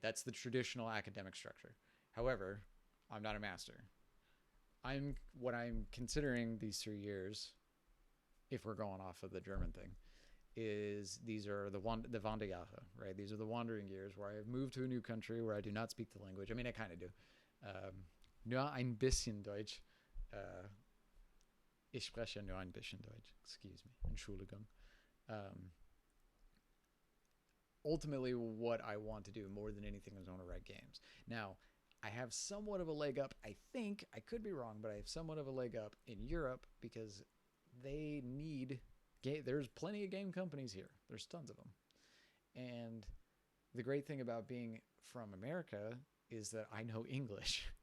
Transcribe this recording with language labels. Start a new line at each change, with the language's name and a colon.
English: That's the traditional academic structure. However, I'm not a master. What I'm considering these 3 years, if we're going off of the German thing, is these are the Wanderjahre, right? These are the wandering years where I've moved to a new country where I do not speak the language. I mean, I kind of do.
German: Nur ein bisschen Deutsch. Ich spreche nur ein bisschen Deutsch.
English: Excuse me. Entschuldigung. Ultimately, what I want to do more than anything is I want to write games. Now, I have somewhat of a leg up. I think, I could be wrong, but I have somewhat of a leg up in Europe because they need... There's plenty of game companies here. There's tons of them. And the great thing about being from America is that I know English.